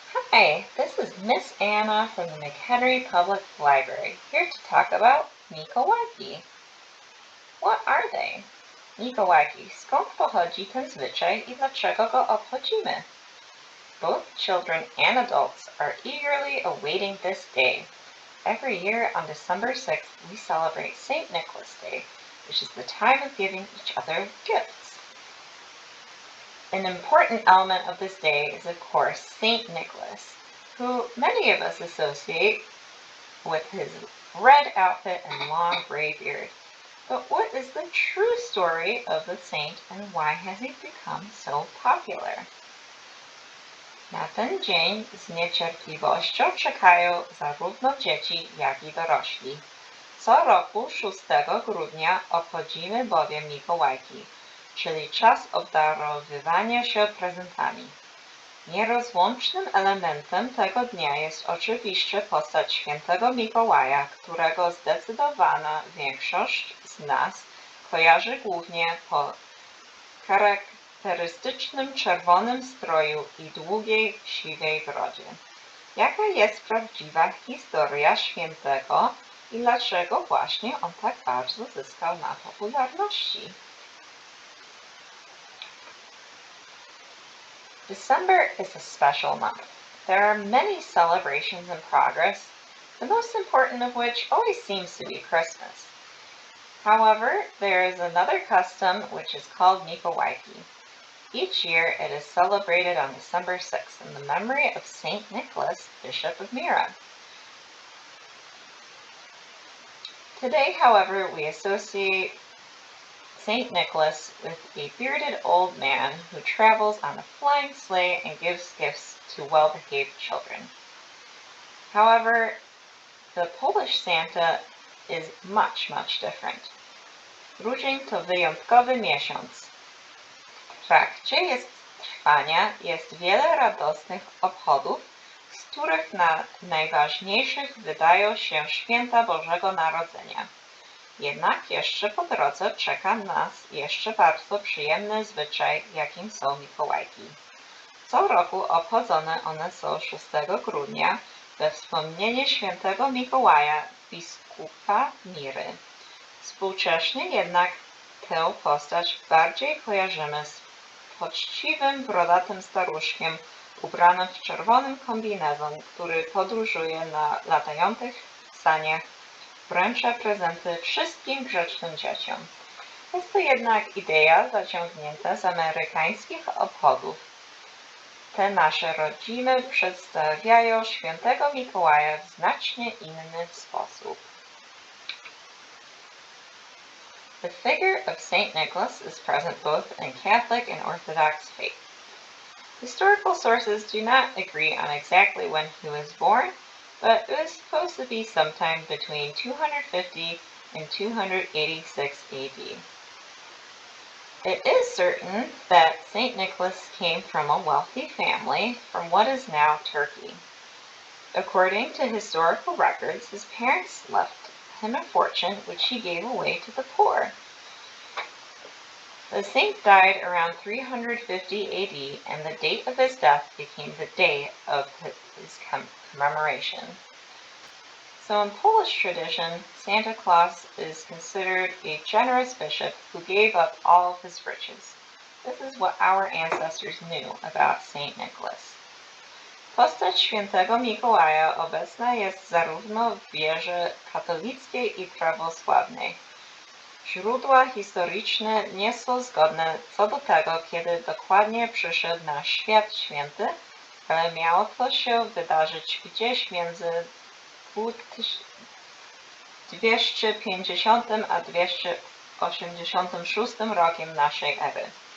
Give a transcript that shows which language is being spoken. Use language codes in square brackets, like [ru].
[en] Hi, this is Miss Anna from the McHenry Public Library, here to talk about Mikołajki. What are they? [pl] Mikołajki, skąd pochodzi ten zwyczaj i dlaczego go obchodzimy? [en] Both children and adults are eagerly awaiting this day. Every year on December 6th, we celebrate St. Nicholas Day, which is the time of giving each other gifts. An important element of this day is, of course, St. Nicholas, who many of us associate with his red outfit and long gray beard. But what is the true story of the saint and why has he become so popular? [pl] Na ten dzień z niecierpliwością czekają zarówno dzieci, jak i dorośli. Co roku 6 grudnia obchodzimy bowiem Mikołajki, czyli czas obdarowywania się prezentami. Nierozłącznym elementem tego dnia jest oczywiście postać świętego Mikołaja, którego zdecydowana większość z nas kojarzy głównie po charakterystycznym czerwonym stroju i długiej, siwej brodzie. Jaka jest prawdziwa historia świętego i dlaczego właśnie on tak bardzo zyskał na popularności? [en] December is a special month. There are many celebrations in progress, the most important of which always seems to be Christmas. However, there is another custom which is called Mikołajki. Each year it is celebrated on December 6th in the memory of Saint Nicholas, Bishop of Myra. Today, however, we associate St. Nicholas with a bearded old man who travels on a flying sleigh and gives gifts to well-behaved children. However, the Polish Santa is much different. [pl] Grudzień to wyjątkowy miesiąc. W trakcie trwania jest wiele radosnych obchodów, z których najważniejszych wydają się święta Bożego Narodzenia. Jednak jeszcze po drodze czeka nas jeszcze bardzo przyjemny zwyczaj, jakim są Mikołajki. Co roku obchodzone one są 6 grudnia we wspomnienie świętego Mikołaja, biskupa Miry. Współcześnie jednak tę postać bardziej kojarzymy z poczciwym, brodatym staruszkiem ubranym w czerwonym kombinezon, który podróżuje na latających saniach, wręcza prezenty wszystkim grzecznym dzieciom. Jest to jednak idea zaciągnięta z amerykańskich obchodów. Te nasze rodziny przedstawiają świętego Mikołaja w znacznie inny sposób. [en] The figure of Saint Nicholas is present both in Catholic and Orthodox faith. Historical sources do not agree on exactly when he was born, but it was supposed to be sometime between 250 and 286 AD. It is certain that St. Nicholas came from a wealthy family from what is now Turkey. According to historical records, his parents left him a fortune which he gave away to the poor. The saint died around 350 AD, and the date of his death became the day of his commemoration. So in Polish tradition, Santa Claus is considered a generous bishop who gave up all of his riches. This is what our ancestors knew about Saint Nicholas. [pl] Postać świętego Mikołaja obecna jest zarówno w wierze katolickiej i prawosławnej. Źródła historyczne nie są zgodne co do tego, kiedy dokładnie przyszedł na świat święty, ale miało to się wydarzyć gdzieś między 250 a 286 rokiem naszej ery.